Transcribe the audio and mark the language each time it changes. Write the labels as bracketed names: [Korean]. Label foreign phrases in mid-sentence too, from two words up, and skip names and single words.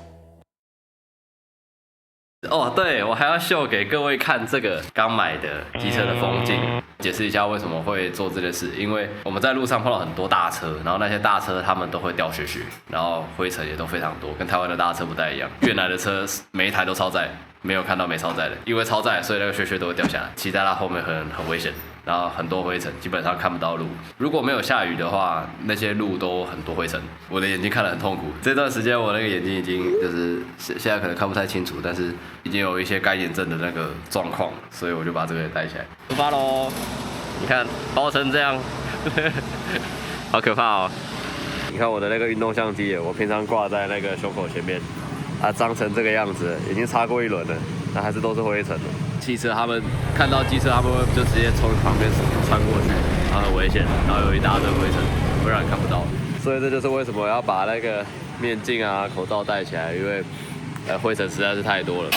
[Chinese] 哦，對，我還要秀給各位看這個剛買的機車的風鏡，解釋一下為什麼會做這件事。因為我們在路上碰到很多大車，然後那些大車他們都會掉屑屑，然後灰塵也都非常多，跟台灣的大車不太一樣。越南的車每一台都超載，沒有看到沒超載的，因為超載所以那個屑屑都會掉下來，騎在它後面很危險。然後很多灰塵，基本上看不到路。如果沒有下雨的話，那些路都很多灰塵。我的眼睛看得很痛苦。這段時間我那個眼睛已經就是現在可能看不太清楚，但是已經有一些乾眼症的那個狀況，所以我就把這個也帶起來。出發嘍！你看包成這樣，好可怕哦！你看我的那個運動相機，我平常掛在那個胸口前面，它髒成這個樣子，已經擦過一輪了，但還是都是灰塵的。汽車他們看到機車，他們會就直接從旁邊穿過去，然後很危險，然後有一大堆灰塵，會讓你看不到。所以這就是為什麼我要把那個面鏡啊、口罩戴起來，因為灰塵實在是太多了。